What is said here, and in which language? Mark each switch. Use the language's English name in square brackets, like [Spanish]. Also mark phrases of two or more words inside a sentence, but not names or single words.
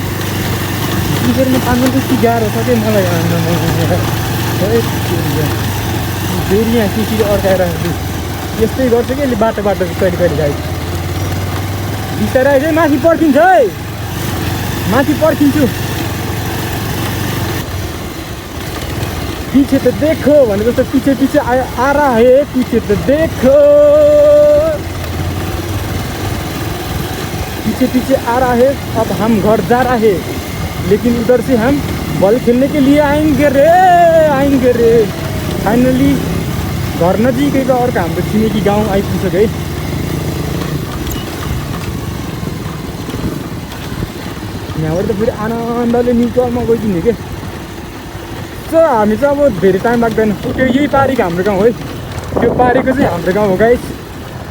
[Nepali] टिकरमा पार्नु त्यति गाह्रो छ कि मलाई फेरि यहाँ सिसी अड्काएर यस्तै गर्छ कि बाटो कहिले गाई बिस्तारै आइज है। माथि पर्खिन्छ है, माथि पर्खिन्छु। [Hindi] पीछे तो देखो [Nepali] भने जस्तो [Hindi] पीछे पीछे आ रहा है, पीछे तो देखो, पीछे पीछे आ रहा है। अब हम घर जा रहा है, लेकिन उधर से हम बॉल खेलने के लिए आएंगे रे। [Nepali] फाइनली घर नजिकैको अर्को हाम्रो छिमेकी गाउँ आइपुग्यो है। यहाँबाट त फेरि आनन्दले न्युट्रलमा गइदिने के। सो हामी चाहिँ अब धेरै टाइम लाग्दैन, त्यो यही पारीको हाम्रो गाउँ है, त्यो पारीको चाहिँ हाम्रो गाउँ हो गाइस।